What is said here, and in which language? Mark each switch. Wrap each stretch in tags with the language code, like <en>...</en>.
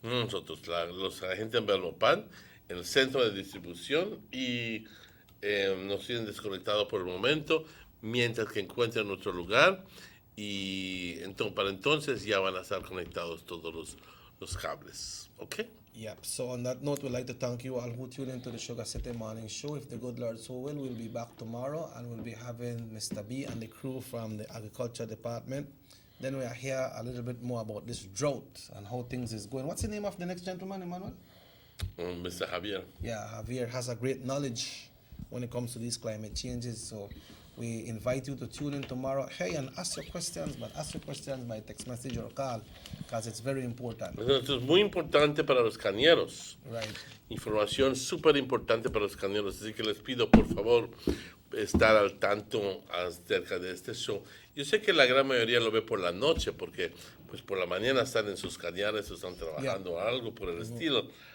<es>los agentes en Belmopan, en el centro de distribución, y nos tienen desconectados por el momento mientras que encuentren otro lugar, y para entonces ya van a estar conectados todos los cables. ¿Ok?</es> <en>Yep. So on that note, we'd like to thank you all who tuned into the Sugar City Morning Show. If the good Lord so will, we'll be back tomorrow, and we'll be having Mr. B and the crew from the Agriculture Department. Then we'll hear a little bit more about this drought and how things is going. What's the name of the next gentleman, Emmanuel? Mr. Javier. Yeah, Javier has a great knowledge when it comes to these climate changes. So we invite you to tune in tomorrow. Hey, and ask your questions, but ask your questions by text message or call, because it's very important.</en> <es>Esto es muy importante para los cañeros.</es> <en>Right.</en> <es>Información súper importante para los cañeros. Así que les pido, por favor, estar al tanto acerca de este show. Yo sé que la gran mayoría lo ve por la noche, porque pues por la mañana están en sus cañares o están trabajando algo por el estilo.</es>